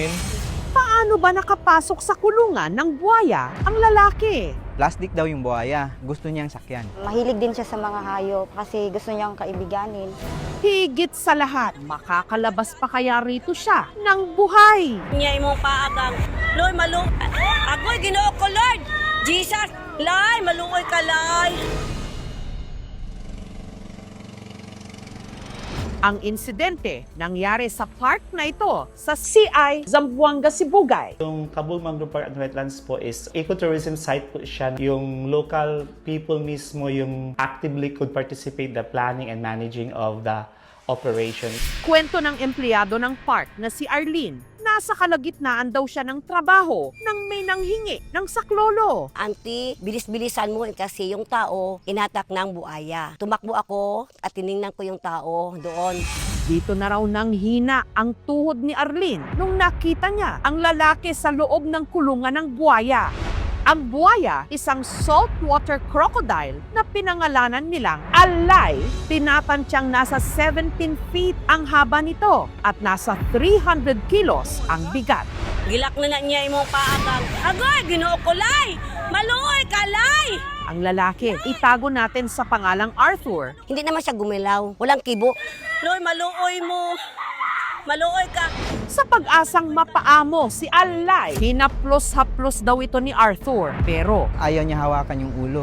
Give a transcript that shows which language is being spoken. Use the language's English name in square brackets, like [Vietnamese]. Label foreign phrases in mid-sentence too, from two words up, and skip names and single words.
[Filipino] Paano ba nakapasok sa kulungan ng buhaya ang lalaki? Plastic daw yung buhaya. Gusto niyang sakyan. Mahilig din siya sa mga hayop kasi gusto niyang kaibiganin. Higit sa lahat, makakalabas pa kaya rito siya ng buhay? [Cebuano] Niya imong paagang. Loy, Agoy, Ginoo ko, Lord! Jesus! Lay, maluoy ka, lay! [Filipino] Ang insidente nangyari sa park na ito sa CI Zamboanga, Sibugay. Yung Cabul Mangrove Park and Wetlands po [English] is ecotourism site [Filipino] po siya. [English] Yung local people [Filipino] mismo yung [English] actively could participate the planning and managing of the operation. [Filipino] Kwento ng empleyado ng park na si Arlene, nasa kalagitnaan daw siya ng trabaho nang may nanghingi ng saklolo. Auntie, bilis-bilisan mo kasi yung tao inatak ng buaya. Tumakbo ako at tiningnan ko yung tao doon. Dito na raw nang hina ang tuhod ni Arlene nung nakita niya ang lalaki sa loob ng kulungan ng buhaya. Ang buhaya, isang [English] saltwater crocodile [Filipino] na pinangalanan nilang Alay. Tinatansyang nasa 17 feet ang haba nito at nasa 300 kilos ang bigat. [Cebuano] Gilak na niya imong paagang. Agoy, Ginoo ko, lay! Maluoy ka, lay! [Filipino] Ang lalaki, itago natin sa pangalang Arthur. Hindi naman siya gumilaw. Walang kibo. [Cebuano] Loy, maluoy mo. Maluoy ka. [Filipino] Sa pag-asang mapaamo si Alay, hinaplos-haplos daw ito ni Arthur. Pero Ayaw niya hawakan yung ulo.